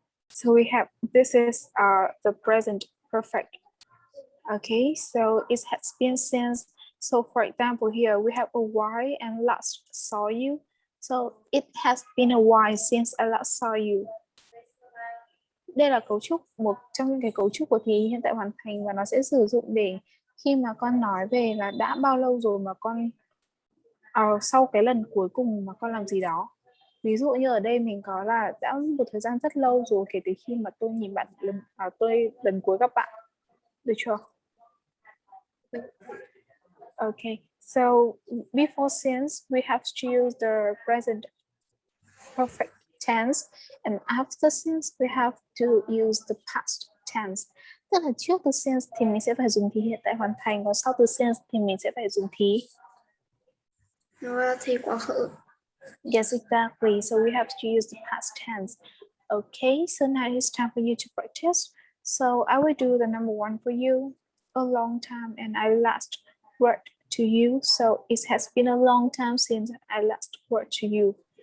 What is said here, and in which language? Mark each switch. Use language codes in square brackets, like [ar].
[en] So we have, this is the present perfect. Okay, so it has been since. So for example, here we have a while and last saw you. So it has been a while since I last saw you. [vi] Đây là cấu trúc, một trong những cái cấu trúc của thì hiện tại hoàn thành, và nó sẽ sử dụng để khi mà con nói về là đã bao lâu rồi mà con sau cái lần cuối cùng mà con làm gì đó. Ví dụ như ở đây mình có là đã một thời gian rất lâu rồi kể từ khi mà tôi nhìn bạn tôi lần cuối gặp bạn. Được chưa? [en] Okay, so before since we have to use the present perfect tense, and after since we have to use the past tense. [vi] Tức là trước từ since thì mình sẽ phải dùng thì hiện tại hoàn thành, còn sau từ since thì mình sẽ phải dùng thì. Thì quá khứ. [en] Yes, exactly. So we have to use the past tense. Okay, so now it's time for you to practice. So I will do the number one for you. A long time and I last word to you. So it has been a long time since I last word to you.